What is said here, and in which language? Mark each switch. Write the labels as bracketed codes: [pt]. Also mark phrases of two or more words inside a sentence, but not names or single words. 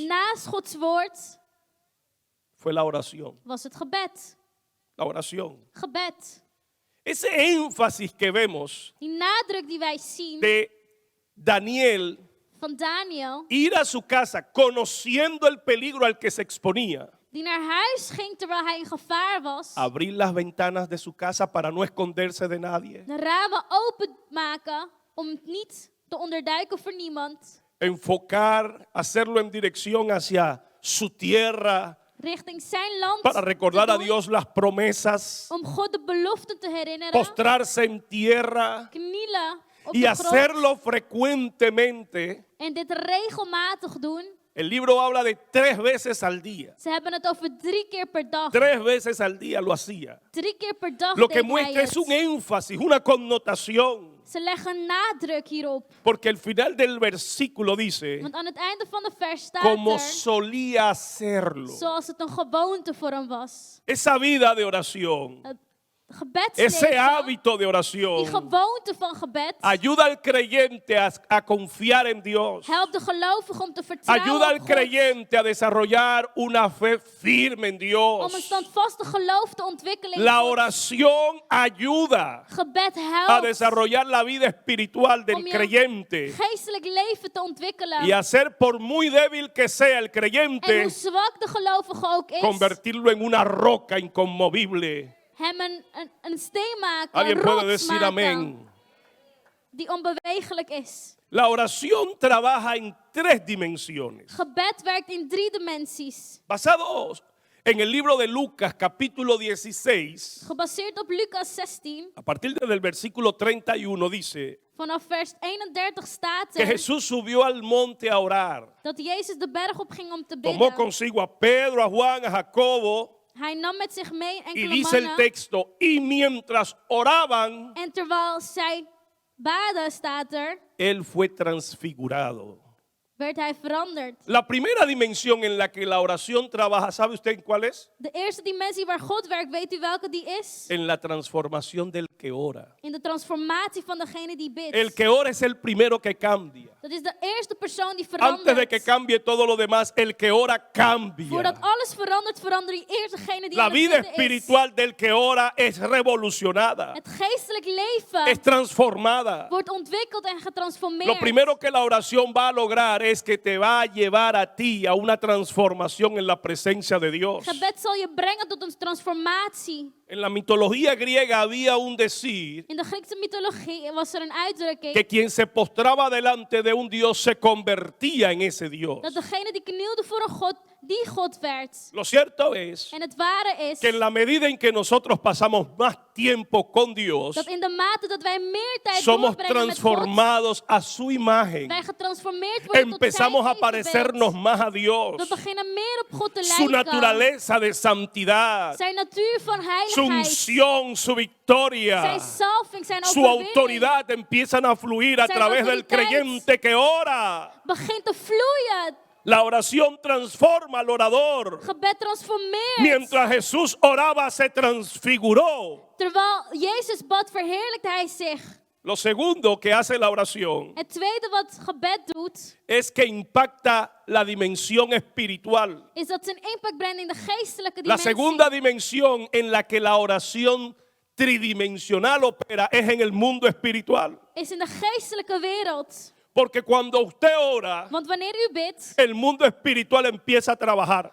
[nl] Naast Gods woord [es] fue la oración. [nl] was het gebed. [es] La oración. [nl] Gebed. [es] Ese énfasis que vemos [nl] Die nadruk die wij zien [es] de Daniel [nl] van Daniel. [es] ir a su casa conociendo el peligro al que se exponía, [nl] Die naar huis ging terwijl hij in gevaar was. [es] abrir las ventanas de su casa para no esconderse de nadie, [nl] De ramen openmaken om niet te onderduiken voor niemand. [es] enfocar, hacerlo en dirección hacia su tierra [nl] Richting zijn land [es] para recordar [nl] te [es] a [nl] doen, [es] Dios las promesas, [nl] om God de beloften te herinneren. [es] postrarse en tierra [nl] Knielen op [es] y [nl] de grond. [es] hacerlo frecuentemente. [nl] En dit regelmatig doen. [es] El libro habla de 3 veces al día. [nl] Ze hebben het over 3 keer per dag. [es] 3 veces al día lo hacía. [nl] 3 keer per dag [es] Lo que [nl] deed hij [es] muestra es [nl] het. [es] un énfasis, una connotación. [nl] Ze leggen nadruk hierop. [es] Porque el final del versículo dice, [nl] Want aan het einde van de vers staat [es] como [nl] er, [es] solía hacerlo. [nl] zoals het een gewoonte voor hem was. [es] Esa vida de oración ese [nl] gebedsleven, [es] hábito de [nl] die [es] oración, [nl] gewoonte van gebed, [es] ayuda al creyente a confiar en Dios. [nl] helpt de gelovige om te [es] Ayuda [nl] vertrouwen [es] al [nl] op God, [es] creyente a desarrollar una fe firme en [nl] om een [es] Dios. [nl] standvastig geloof te ontwikkelen in [es] La [nl] God. [es] oración ayuda [nl] Gebed [es] a [nl] helpt [es] desarrollar la vida espiritual del [nl] om je [es] creyente [nl] geestelijk leven te ontwikkelen. [es] y hacer, por muy débil que sea el [nl] En [es] creyente, [nl] hoe zwak de gelovige ook is, [es] convertirlo en una roca inconmovible. [nl] hem een steen maken, [es] Alguien [nl] een [es] puede [nl] rots [es] decir [nl] maken, [es] amén. [nl] die onbewegelijk is. [es] La oración trabaja en 3 dimensiones. [nl] Gebed werkt in 3 dimensies. [es] Basados en el libro de Lucas, capítulo 16, [nl] Gebaseerd op Lucas 16, [es] a partir del versículo 31 dice [nl] vanaf vers 31 staat [es] que [nl] er [es] Jesús subió al monte a orar. [nl] dat Jezus de berg op ging om te [es] Tomó [nl] bidden. [es] consigo a Pedro, a Juan, a Jacobo, [nl] Hij nam met zich mee [es] y [nl] enkele [es] dice el [nl] mannen. [es] texto, y mientras oraban, [nl] En terwijl zij baden, staat er, [es] él fue transfigurado. [nl] werd hij veranderd. [es] La primera dimensión en la que la oración trabaja, ¿sabe usted en cuál es? [nl] De eerste dimensie waar God werkt, weet u welke die is? [es] En la transformación del que ora. [nl] In de transformatie van degene die bidt. [es] El que ora es el primero que cambia. [nl] Dat is de eerste persoon die [es] Antes de [nl] verandert. [es] que cambie todo lo demás, el que ora cambia. [nl] Voordat alles verandert, verandert eerst degene die [es] La [nl] aan het [es] vida [nl] bidden is. [es] espiritual del que ora es revolucionada, [nl] Het geestelijk leven [es] es transformada. [nl] wordt ontwikkeld en getransformeerd. [es] Lo primero que la oración va a lograr es que te va a llevar a ti a una transformación en la presencia de Dios. [nl] Gebed zal je brengen tot een transformatie. [es] En la mitología griega había un decir [nl] In de Griekse mythologie was er een uitdrukking [es] que quien se postraba delante de un Dios se convertía en ese Dios. [nl] dat degene die knielde voor een God, die God werd. [es] Lo cierto es [nl] En het ware is [es] que en la medida en que nosotros pasamos más tiempo con Dios, [nl] dat in de mate dat wij meer tijd [es] somos [nl] doorbrengen met God, [es] transformados a su imagen. [nl] wij getransformeerd worden tot zijn [es] Empezamos a [nl] evenbeeld. [es] parecernos más a [nl] We [es] Dios. [nl] beginnen meer op God te [es] Su [nl] lijken. [es] naturaleza de santidad, [nl] Zijn natuur van [es] su [nl] heiligheid, [es] unción, su victoria, [nl] zijn salving, zijn [es] su [nl] overwinning [es] autoridad empiezan a fluir a [nl] Zijn [es] través del [nl] autoriteit. [es] creyente que ora. [nl] begint te vloeien. [es] La oración transforma al orador. [nl] Gebed transformeert. [es] Mientras Jesús oraba, se transfiguró. [nl] Terwijl Jezus bad, verheerlijkt hij zich. [es] Lo segundo que hace la oración [nl] Het tweede wat gebed doet, [es] es que impacta la dimensión espiritual. [nl] is dat zijn impact brengt in de geestelijke [es] La [nl] dimensie. [es] segunda dimensión en la que la oración tridimensional opera es en el mundo espiritual. [nl] Is in de geestelijke wereld. [es] Porque cuando usted ora, [nl] Want wanneer u bidt, [es] el mundo espiritual empieza a trabajar.